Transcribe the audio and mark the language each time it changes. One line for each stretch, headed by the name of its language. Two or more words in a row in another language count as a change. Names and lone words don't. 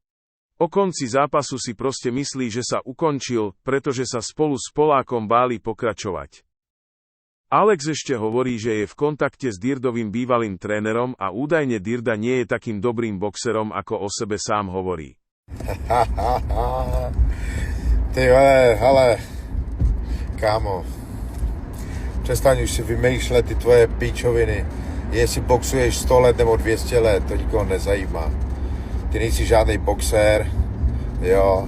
Slovak: O konci zápasu si proste myslí, že sa ukončil, pretože sa spolu s Polákom báli pokračovať. Alex ešte hovorí, že je v kontakte s Dirdovým bývalým trénerom a údajne Dirda nie je takým dobrým boxerom, ako o sebe sám hovorí.
Czech: Ty ale, kámo, přestaň už si vymýšlet ty tvoje píčoviny. Jestli boxuješ 100 let nebo 200 let, to nikoho nezajímá. Ty nejsi žádný boxér, jo.